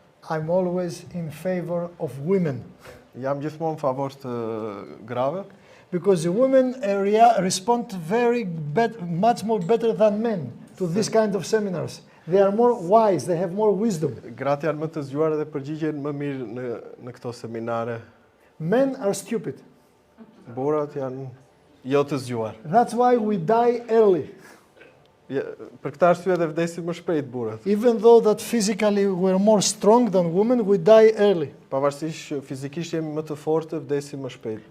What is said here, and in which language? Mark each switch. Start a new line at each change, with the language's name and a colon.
English: I'm always in favor of women
Albanian: Jam gjithmonë në favor të grave,
English: because the women respond much more better than men to this kind of seminars. They are more wise, they have more wisdom.
Albanian: gratë janë më të zgjuar dhe përgjigjen më mirë në këto seminare.
English: Men are stupid.
Albanian: Burrat janë jo të zgjuar.
English: That's why we die early.
Albanian: Për këtë arsye dhe vdesin më shpejt burrat.
English: Even though that physically we're more strong than women, we die early
Albanian: Pavarësisht që fizikisht jemi më të fortë, vdesim më shpejt,